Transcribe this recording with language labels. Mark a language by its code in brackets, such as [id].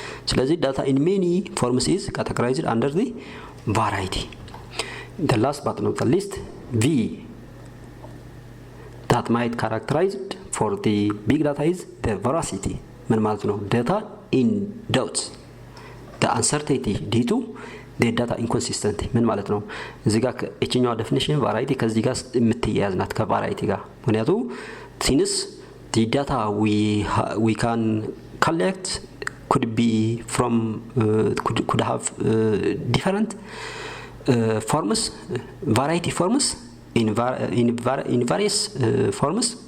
[am] ስለዚህ [en] data in many forms is categorized under the variety. The last but not the least, V that might characterized for the big data is the veracity. [am] ምን ማለት ነው? [en] data in doubts, the uncertainty due to the data inconsistency. [am] ምን ማለት ነው? እዚህ ጋር እቺኛው ዴፊኒሽን ቫራይቲ ከዚህ ጋር የምትያያዝ ናት ከቫራይቲ ጋር። ምክንያቱም ሲንስ [en] the data we can collect could be from could have different forms, variety forms in various forms.